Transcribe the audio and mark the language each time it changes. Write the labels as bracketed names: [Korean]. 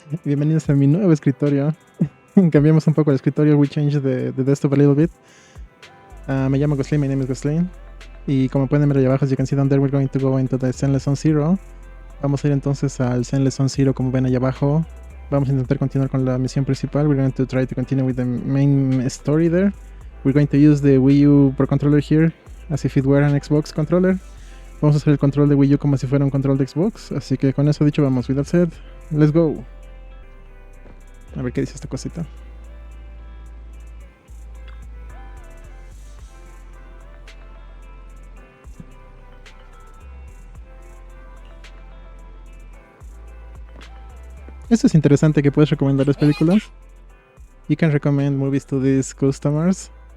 [Spanish] Bienvenidos a mi nuevo escritorio. Cambiamos un poco el escritorio, [English] we changed the desktop a little bit. [Spanish] Me llamo Glostlyn, [English] my name is Glostlyn. [Spanish] Y como pueden ver allá abajo, [English] as you can see down there, we're going to go into the Zenless on Zero. [Spanish] Vamos a ir entonces al Zenless on Zero, como ven allá abajo. Vamos a intentar continuar con la misión principal. [English] We're going to try to continue with the main story there. We're going to use the Wii U Pro Controller here, as if it were an Xbox controller. [Spanish] Vamos a hacer el control de Wii U como si fuera un control de Xbox. Así que con eso dicho, vamos. [English] With that said, let's go. [Spanish] A ver qué dice esta cosita. Esto es interesante, que puedes recomendar las películas. [English] You can recommend movies to these customers.